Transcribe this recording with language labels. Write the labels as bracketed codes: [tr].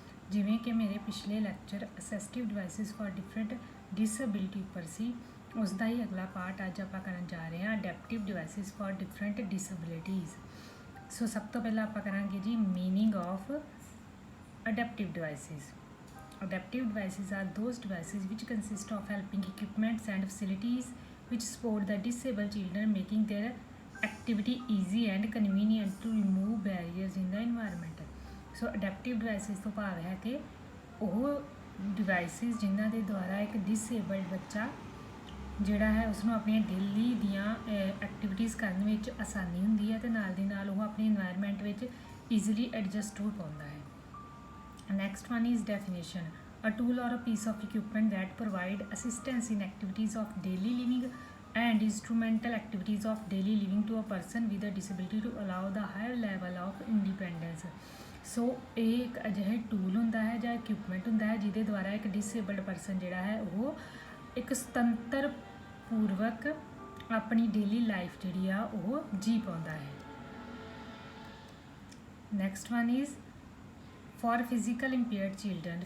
[pa] ਜਿਵੇਂ ਕਿ ਮੇਰੇ ਪਿਛਲੇ lecture [en] assistive devices for different disability [pa] ਉੱਪਰ ਸੀ, ਉਸ ਦਾ ਹੀ ਅਗਲਾ ਪਾਰਟ ਅੱਜ ਆਪਾਂ ਕਰਨ ਜਾ ਰਹੇ ਹਾਂ, [en] Adaptive devices for different disabilities. [pa] ਸੋ ਸਭ ਤੋਂ ਪਹਿਲਾਂ ਆਪਾਂ ਕਰਾਂਗੇ ਜੀ [en] Meaning of adaptive devices. Adaptive devices are those devices which consist of helping equipments and facilities which support the disabled children, making their activity easy and convenient to remove barriers in the environment. [pa] So adaptive devices ਤੋਂ ਭਾਵ ਹੈ ਕਿ ਉਹ devices ਜਿਨ੍ਹਾਂ ਦੇ ਦੁਆਰਾ ਇੱਕ disabled ਬੱਚਾ ਜਿਹੜਾ ਹੈ ਉਸਨੂੰ ਆਪਣੀਆਂ ਡੇਲੀ ਦੀਆਂ ਐਕਟੀਵਿਟੀਜ਼ ਕਰਨ ਵਿੱਚ ਆਸਾਨੀ ਹੁੰਦੀ ਹੈ ਅਤੇ ਨਾਲ ਦੀ ਨਾਲ ਉਹ ਆਪਣੀ ਇਨਵਾਇਰਮੈਂਟ ਵਿੱਚ ਈਜ਼ੀਲੀ ਐਡਜਸਟ ਹੋ ਪਾਉਂਦਾ ਹੈ। [en] Next one is definition. A tool or a piece of equipment that provide assistance in activities of daily living and instrumental activities of daily living to a person with a disability to allow the higher level of independence. [pa] So ਇਹ ਇੱਕ ਅਜਿਹਾ tool ਹੁੰਦਾ ਹੈ ਜਾਂ equipment ਹੁੰਦਾ ਹੈ ਜਿਹਦੇ ਦੁਆਰਾ ਇੱਕ ਡਿਸੇਬਲਡ ਪਰਸਨ ਜਿਹੜਾ ਹੈ ਉਹ ਇੱਕ ਸੁਤੰਤਰ ਪੂਰਵਕ ਆਪਣੀ ਡੇਲੀ ਲਾਈਫ ਜਿਹੜੀ ਆ ਉਹ ਜੀ ਪਾਉਂਦਾ ਹੈ। [en] Next one is for physical impaired children.